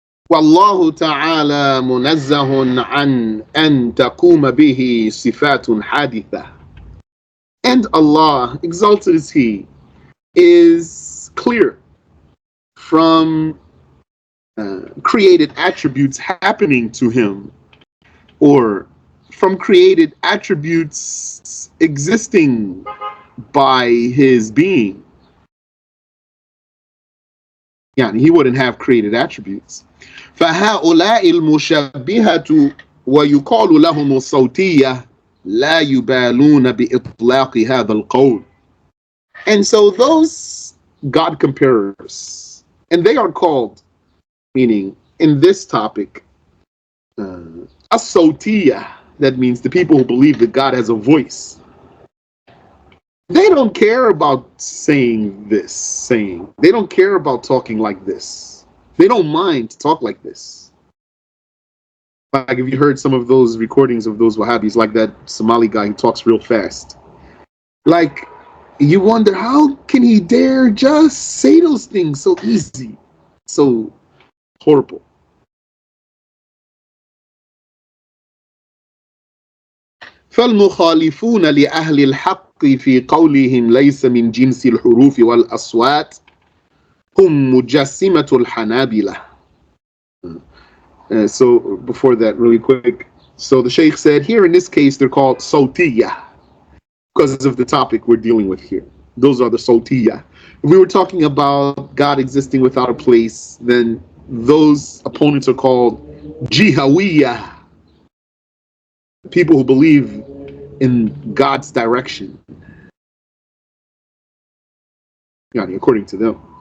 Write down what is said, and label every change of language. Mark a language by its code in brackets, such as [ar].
[ar] والله تعالى منزه عن أن تقوم به صفات حادثة. [en] And Allah, exalted is He, is clear from created attributes happening to Him, or from created attributes existing by His being. Yani He wouldn't have created attributes. [ar] فهؤلاء المشبهة ويقال لهم الصوتية لا يبالون بإطلاق هذا القول. [en] And so those God comparers, and they are called, meaning in this topic, as-sawtiyah, that means the people who believe that God has a voice. They don't care about saying this, saying. They don't care about talking like this. They don't mind to talk like this. Like if you heard some of those recordings of those Wahhabis, like that Somali guy who talks real fast. Like, you wonder, how can he dare just say those things so easy, so horrible? [ar] فالمخالفون لأهل الحق في قولهم ليس من جنس الحروف والأصوات هم مجسمة الحنابلة. [en] So before that, really quick. So the Shaykh said, here in this case, they're called Sawtiyah because of the topic we're dealing with here. Those are the Sawtiyah. If we were talking about God existing without a place, then those opponents are called Jihawiyah, people who believe in God's direction, according to them.